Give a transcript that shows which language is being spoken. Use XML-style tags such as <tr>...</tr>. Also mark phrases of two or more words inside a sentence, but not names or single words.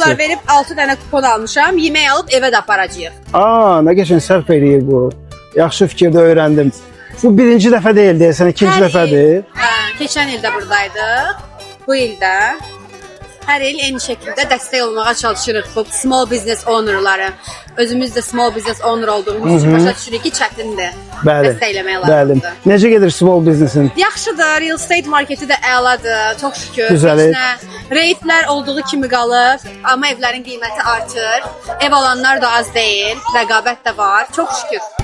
<az>dollar verib 6 dənə kupon almışam, yemək alıb evə də aparacağıq. Nə qəşəng sərf eləyir bu. Yaxşı fikirdə öyrəndim. Bu birinci dəfə deyil deyəsən, ikinci dəfədir. Keçən ildə buradaydıq, bu ildə. Hər il eyni şəkildə dəstək olmağa çalışırıq bu</az> <en>small business ownerları.</en> <az>Özümüz də</az> <en>small business owner</en> <az>olduğumuz üçün başa düşürük ki, çətindir. Dəstəkləmək lazımdır. Necə gedir</az> <en>small businessin?</en> <az>Yaxşıdır,</az> <en>real estate marketi</en> <az>də əladır, çox şükür. Gözəl. Reytlər olduğu kimi qalır, amma evlərin qiyməti artır. Ev alanlar da az deyil, rəqabət də var, çox şükür.</az>